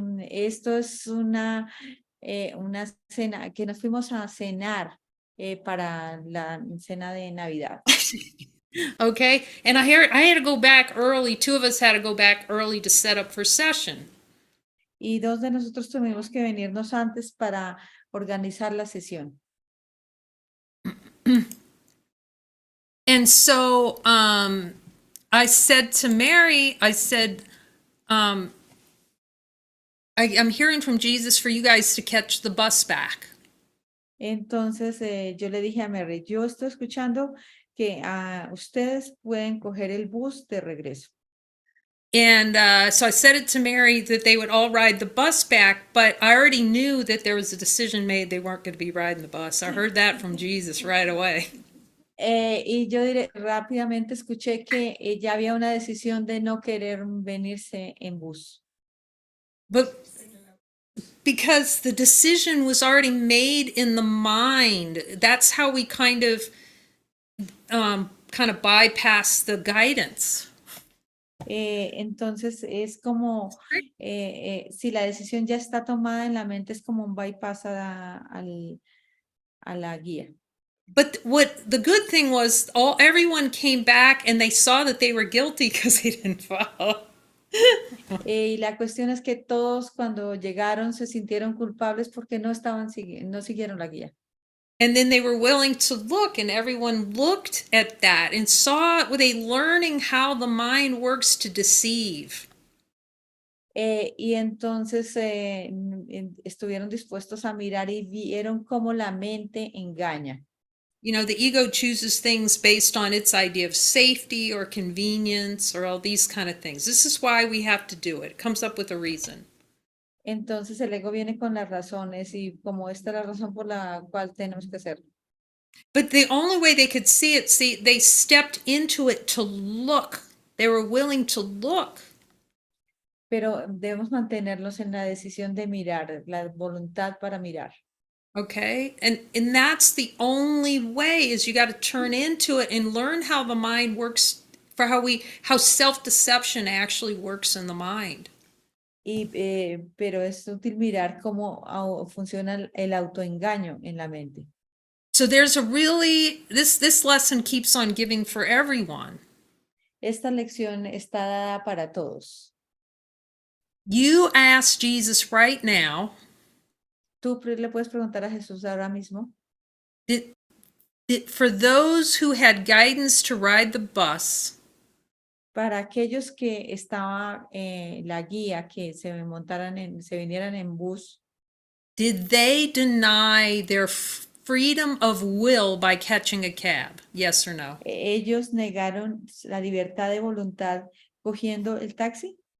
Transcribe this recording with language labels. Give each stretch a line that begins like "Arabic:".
Spanish: Esto es una cena que nos fuimos a cenar para la cena de Navidad.
English: Okay, and I had to go back early. 2 of us had to go back early to set up for session.
Spanish: Y dos de nosotros tuvimos que venirnos antes para organizar la sesión.
English: And so I said to Mary, I said, I'm hearing from Jesus for you guys to catch the bus back.
Spanish: Entonces yo le dije a Mary, yo estoy escuchando que ustedes pueden coger el bus de regreso.
English: And so I said it to Mary that they would all ride the bus back, but I already knew that there was a decision made they weren't going to be riding the bus. I heard that from Jesus right away.
Spanish: Y yo rápidamente escuché que ya había una decisión de no querer venirse en bus.
English: But because the decision was already made in the mind, that's how we kind of bypass the guidance.
Spanish: Entonces es como si la decisión ya está tomada en la mente, es como un bypass a la guía.
English: But what the good thing was, everyone came back and they saw that they were guilty because they didn't follow.
Spanish: Y la cuestión es que todos cuando llegaron se sintieron culpables porque no no siguieron la guía.
English: And then they were willing to look, and everyone looked at that and saw it with a learning how the mind works to deceive.
Spanish: Y entonces estuvieron dispuestos a mirar y vieron cómo la mente engaña.
English: You know, the ego chooses things based on its idea of safety or convenience or all these kind of things. This is why we have to do it. It comes up with a reason.
Spanish: Entonces el ego viene con las razones y como esta es la razón por la cual tenemos que hacerlo.
English: But the only way they could see it, they stepped into it to look. They were willing to look.
Spanish: Pero debemos mantenerlos en la decisión de mirar, la voluntad para mirar.
English: Okay, and that's the only way is you got to turn into it and learn how the mind works for how self-deception actually works in the mind.
Spanish: Pero es útil mirar cómo funciona el autoengaño en la mente.
English: So there's a really this lesson keeps on giving for everyone.
Spanish: Esta lección está dada para todos.
English: You ask Jesus right now,
Spanish: Tú le puedes preguntar a Jesús ahora mismo.
English: did for those who had guidance to ride the bus,
Spanish: Para aquellos que estaba la guía, que se vinieran en bus,
English: did they deny their freedom of will by catching a cab? Yes or no?
Spanish: ellos negaron la libertad de voluntad cogiendo el taxi.